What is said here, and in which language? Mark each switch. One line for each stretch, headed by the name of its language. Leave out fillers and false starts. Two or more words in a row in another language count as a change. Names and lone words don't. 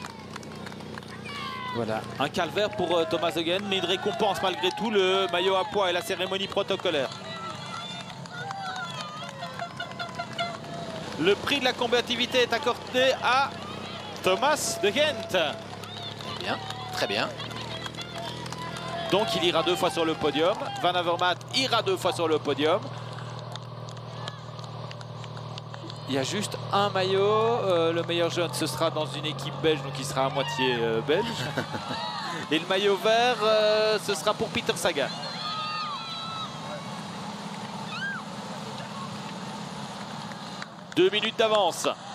French: Voilà, un calvaire pour Thomas Heugen, mais une récompense malgré tout, le maillot à pois et la cérémonie protocolaire. Le prix de la combativité est accordé à Thomas de Ghent. Bien, très bien. Donc il ira 2 fois sur le podium. Van Avermaet ira 2 fois sur le podium. Il y a juste un maillot, le meilleur jeune ce sera dans une équipe belge, donc il sera à moitié belge. Et le maillot vert, ce sera pour Peter Sagan. Deux minutes d'avance.